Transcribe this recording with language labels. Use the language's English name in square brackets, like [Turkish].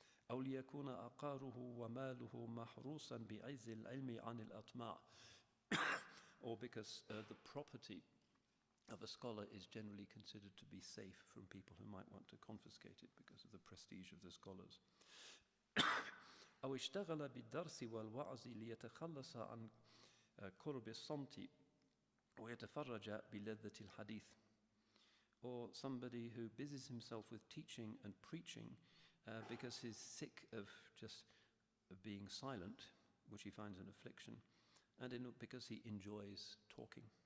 [Arabic] أو ليكون عقاره وماله محروسا بعز العلم عن الأطماع, [English] or because the property of a scholar is generally considered to be safe from people who might want to confiscate it because of the prestige of the scholars. [Arabic] أو اشتغل بالدرس والوعظ ليتخلص عن قرب الصمت ويتفرج بلذة الحديث. [English] Or somebody who busies himself with teaching and preaching because he's sick of just being silent, which he finds an affliction, and because he enjoys talking.